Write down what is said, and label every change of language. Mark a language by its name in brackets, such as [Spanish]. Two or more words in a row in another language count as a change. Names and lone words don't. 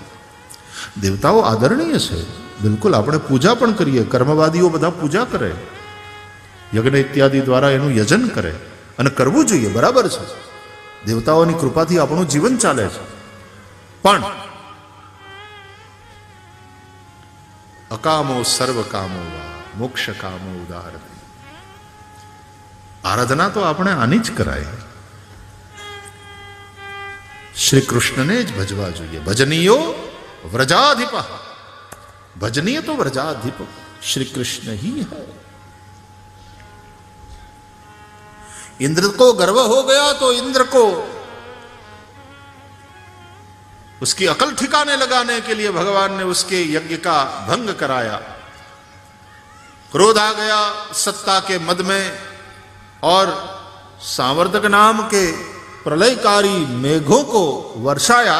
[Gujarati] દેવતાઓ આદરણીય છે, બિલકુલ આપણે પૂજા પણ કરીએ, કર્મવાદીઓ બધા પૂજા કરે, યજ્ઞ ઇત્યાદિ દ્વારા એનું યજન કરે, અને કરવું જોઈએ, બરાબર છે. દેવતાઓની કૃપાથી આપણું જીવન ચાલે છે. [Sanskrit] પણ અકામો સર્વ કામો વા મોક્ષ કામો ઉદારતી. [Gujarati] આરાધના તો આપણે આની જ કરાય, શ્રી કૃષ્ણ ને જ ભજવા જોઈએ. [Sanskrit] भजनीयो व्रजाधिप, [Hindi] भजनीय तो व्रजाधिप श्री कृष्ण ही है. इंद्र को गर्व हो गया तो इंद्र को उसकी अकल ठिकाने लगाने के लिए भगवान ने उसके यज्ञ का भंग कराया. क्रोध आ गया सत्ता के मद में, और सांवर्तक नाम के प्रलयकारी मेघों को वर्षाया.